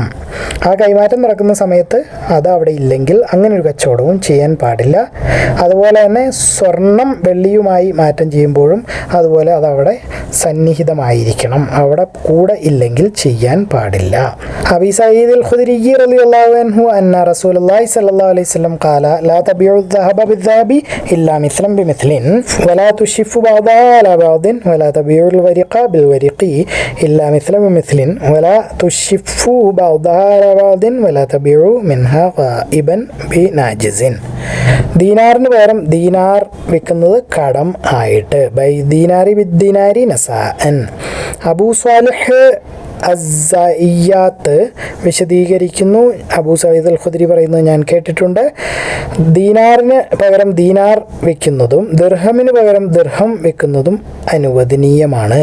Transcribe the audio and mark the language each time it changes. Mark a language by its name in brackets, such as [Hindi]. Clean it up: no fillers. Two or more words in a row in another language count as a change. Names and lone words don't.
[Malayalam] ആ കൈമാറ്റം നടക്കുന്ന സമയത്ത് അത് അവിടെ ഇല്ലെങ്കിൽ അങ്ങനെ ഒരു കച്ചവടവും ചെയ്യാൻ പാടില്ല. അതുപോലെ തന്നെ സ്വർണം വെള്ളിയുമായി മാറ്റം ചെയ്യുമ്പോഴും അതുപോലെ അതവിടെ സന്നിഹിതമായിരിക്കണം, അവിടെ കൂടെ ഇല്ലെങ്കിൽ ചെയ്യാൻ പാടില്ല. [Arabic] أبي سعيد الخدري رضي الله عنه أن رسول الله صلى الله عليه وسلم قال لا تبيعوا الذهب بالذهب إلا مثلا بمثل ولا تشفوا بعضها على بعض ولا تبيعوا الورق بالورق إلا مثلا بمثل ولا تشفوا بعضها على بعض ولا تبيعوا منها غائبا بناجز. [Malayalam] ദീനാറിന് പകരം ദീനാർ വിൽക്കുന്നത് കടം ആയിട്ട് [Arabic] بيع الدينار بالدينار نساء. [Malayalam] അബൂ സ്വാലിഹ് അസ്സഇയ്യാത്ത് വിശദീകരിക്കുന്നു. അബൂ സഈദ് അൽ ഖുദ്രി പറയുന്നത് ഞാൻ കേട്ടിട്ടുണ്ട്. ദീനാറിന് പകരം ദീനാർ വെക്കുന്നതും ദിർഹമിന് പകരം ദിർഹം വെക്കുന്നതും അനുവദനീയമാണ്.